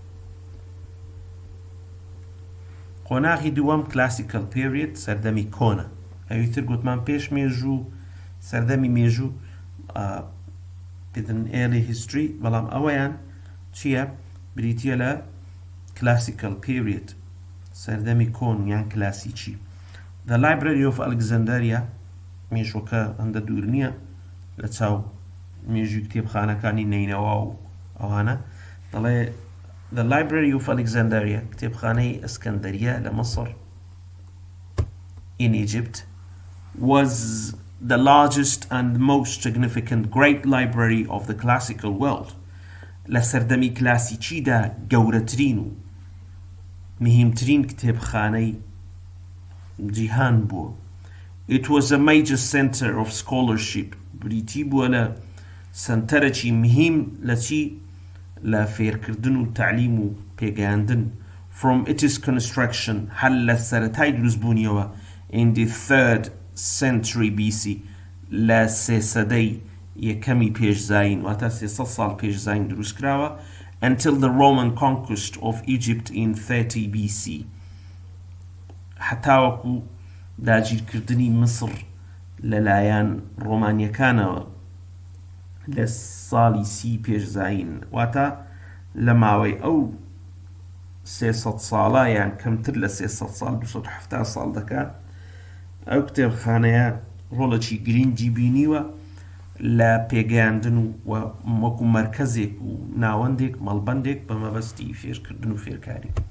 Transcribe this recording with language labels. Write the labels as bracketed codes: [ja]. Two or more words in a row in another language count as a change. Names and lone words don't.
[ckb] قۆناغی دووەم [en] classical period [ckb] سەردەمی کۆنە ئەویتر گوتمان پێش مێژوو سەردەمی مێژوو بدن [en] early history [ckb] بەڵام ئەوەیان چییە بریتیە لە [en] classical period [ckb] سەردەمی کۆن یان کلاسیکی The Library of Alexandria مێژووەکە هەندە دوور نییە لە چاو مێژووی کتێبخانەکانی نینەوە و ئەوانە دەڵێ The Library of Alexandria کتێبخانەی ئەسکەندەریە لە مەسڕ [en] in Egypt was the largest and most significant great library of the classical world [ckb] لە سەردەمی کلاسیکیدا گەورەترین و مهمترین کتێبخانەی جیهان بووە [en] It was a major center of scholarship [ckb] بریتی بووە لە سنتەرێکی مهم لە چی لە فێرکردن و تعلیم و پێگەیاندن [en] from its construction [ckb] هەر لە سەرەتای دروستبوونیەوە [en] in the 3rd century BC [ckb] لە سێسەدەی یەکەمی پێش زاین واتە 300 ساڵ پێش زاین دروست کراوە [en] until the Roman conquest of Egypt in 30 BC [ckb] هەتاوەکو داگیرکردنی مصر لەلایەن ڕۆمانیەکانەوە لە ساڵی 30 پێش زاین واتە لە ماوەی ئەو 300 ساڵە یان کەمتر لە 300 ساڵ 270 ساڵ دەکات ئەو کتێبخانەیە ڕۆڵێکی گرنگی بینیوە لە پێگەیاندن و وەکو مەرکەزێک و ناوەندێک مەڵبەندێک بە مەبەستی فێرکردن و فێرکاری